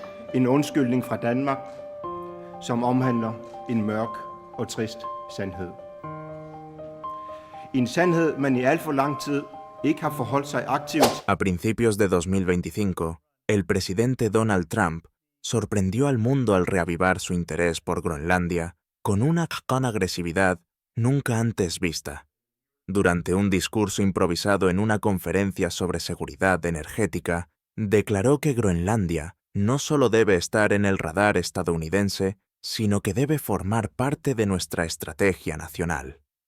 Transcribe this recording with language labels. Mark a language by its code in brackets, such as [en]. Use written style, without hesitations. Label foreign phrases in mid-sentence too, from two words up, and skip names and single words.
[da] En undskyldning fra Danmark, som omhandler en mørk og trist sandhed. En sandhed, man i alt for lang tid ikke har forholdt sig aktivt. [es] A principios de 2025, el presidente Donald Trump sorprendió al mundo al reavivar su interés por Groenlandia con una agresividad nunca antes vista. Durante un discurso improvisado en una conferencia sobre seguridad energética, declaró que Groenlandia no solo debe estar en el radar estadounidense, sino que debe formar parte de nuestra estrategia nacional.